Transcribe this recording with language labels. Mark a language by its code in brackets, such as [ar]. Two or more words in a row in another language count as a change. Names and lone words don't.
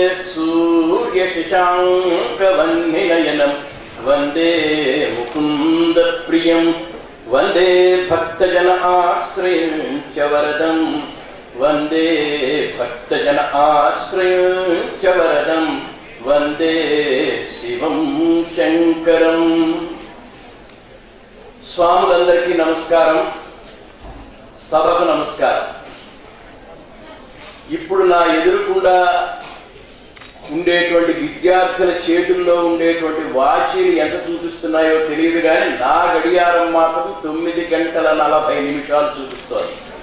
[sa] सूर्यशशाङ्कवह्निनयनं वंदे मुकुन्दप्रियं वंदे भक्तजन आश्रयं च वरदं वंदे भक्तजन आश्रयं च वरदं वंदे शिवं शंकरं. [te] స్వాములందరికీ నమస్కారం, సభకు నమస్కారం. ఇప్పుడు నా ఎదురుకుండా ఉండేటువంటి విద్యార్థుల చేతుల్లో ఉండేటువంటి వాచీలు ఎంత చూపిస్తున్నాయో తెలియదు, కానీ నా గడియారం మాత్రం 9:40 చూపిస్తోంది.